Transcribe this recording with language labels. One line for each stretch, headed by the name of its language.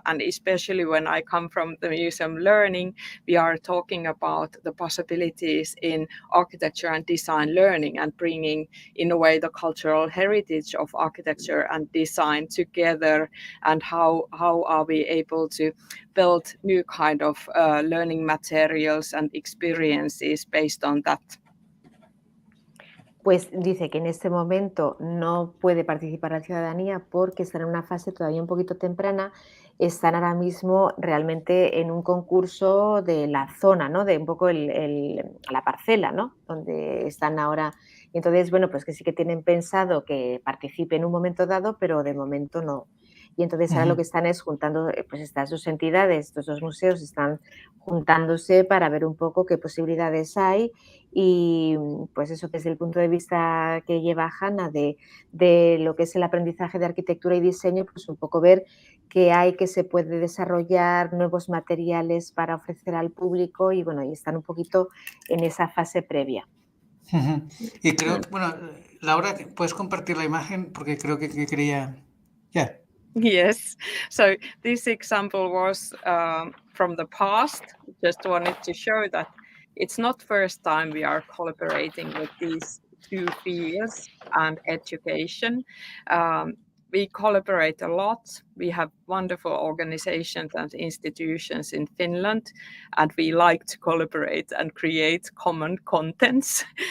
English: And especially when I come from the museum learning, we are talking about the possibilities in architecture and design learning and bringing in a way the cultural heritage of architecture and design together, and how are we able to build new kind of learning materials and experiences based on that.
Spanish: Pues dice que en este momento no puede participar la ciudadanía porque están en una fase todavía un poquito temprana, están ahora mismo realmente en un concurso de la zona, ¿no? De un poco la parcela, ¿no? Donde están ahora. Y entonces, bueno, pues que sí que tienen pensado que participe en un momento dado, pero de momento no. Y entonces ahora lo que están es juntando, pues estas dos entidades, estos dos museos están juntándose para ver un poco qué posibilidades hay y pues eso desde el punto de vista que lleva Hanna de lo que es el aprendizaje de arquitectura y diseño, pues un poco ver qué hay que se puede desarrollar, nuevos materiales para ofrecer al público y bueno, y están un poquito en esa fase previa. Y creo, bueno, Laura, ¿puedes compartir la imagen? Porque creo que quería... Yeah.
English: Yes, so this example was from the past. Just wanted to show that it's not first time we are collaborating with these two fields and education. We collaborate a lot. We have wonderful organizations and institutions in Finland, and we like to collaborate and create common contents.